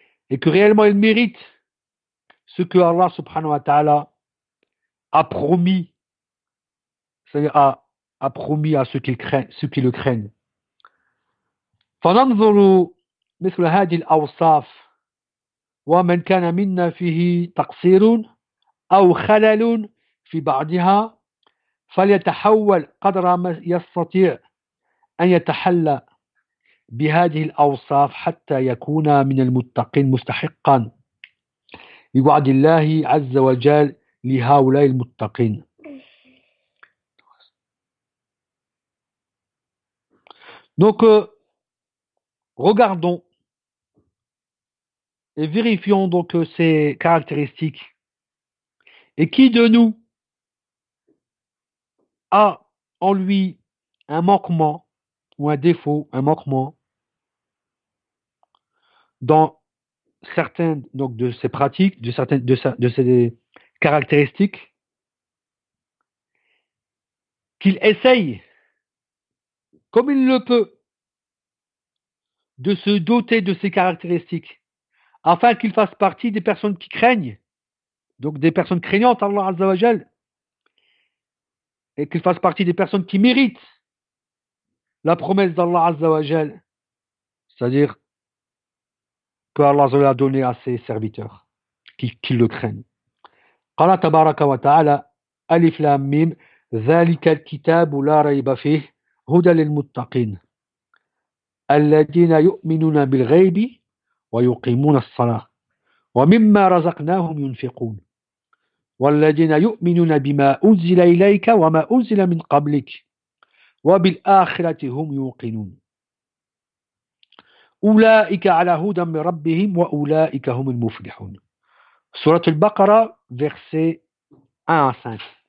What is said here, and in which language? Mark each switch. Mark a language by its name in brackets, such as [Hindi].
[French] Et que réellement il mérite ce que Allah subhanahu wa ta'ala a promis, c'est-à-dire a promis à ceux qui le craignent. [Arabic] فننظر مثل هذه الأوصاف، ومن كان منا فيه تقصير أو خلل في بعضها فليتحول قدر ما يستطيع أن يتحلى بهذه الأوصاف حتى يكون من المتقين مستحقا لوعد الله عز وجل لهؤلاء المتقين. [French] Donc, regardons et vérifions donc ces caractéristiques. Et qui de nous a en lui un manquement ou un défaut, un manquement dans certaines donc de ses pratiques, de certaines de ses caractéristiques, qu'il essaye comme il le peut de se doter de ces caractéristiques afin qu'il fasse partie des personnes qui craignent, donc des personnes craignantes Allah Azza wa Jal, et qu'il fasse partie des personnes qui méritent la promesse d'Allah Azza wa Jal, c'est-à-dire que Allah Azza wa Jal a donné à ses serviteurs qui le craignent. [Arabic] Qala tabaraka wa ta'ala alif lam mim dhalika al-kitabu la rayba fih huda lil-muttaqin الذين يؤمنون بالغيب ويقيمون الصلاة ومما رزقناهم ينفقون والذين يؤمنون بما أنزل إليك وما أنزل من قبلك وبالآخرة هم يوقنون أولئك على هدى من ربهم وأولئك هم المفلحون. [French] سورة البقرة verset 1 à 5.